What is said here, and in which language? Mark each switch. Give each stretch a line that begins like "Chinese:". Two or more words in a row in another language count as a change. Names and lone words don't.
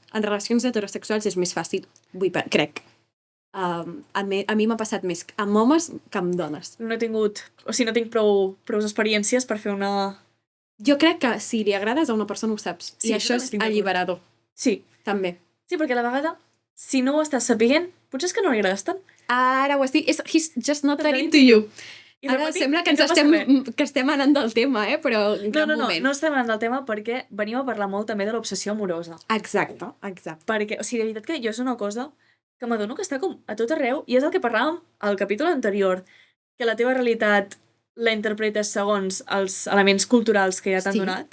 Catalan: En relacions heterosexuals és més fàcil, crec. A mi m'ha passat més amb homes que amb dones. No he tingut... O sigui, no tinc prou experiències per fer una... Jo crec que si li agrades a una persona ho saps. Sí, I això és alliberador. Sí. També. Sí, perquè a la vegada, si no ho estàs sapient, potser és que no li agrades tant. Ara ho estic...
English: He's just not that into you.
Catalan: Ara sembla que estem anant del tema, però en cap moment. No estem anant del tema perquè venim a parlar molt també de l'obsessió amorosa. Exacte. Perquè, o sigui, de veritat que jo és una cosa que m'adono que està com a tot arreu, i és el que parlàvem al capítol anterior, que la teva realitat la interpretes segons els elements culturals que ja t'han donat.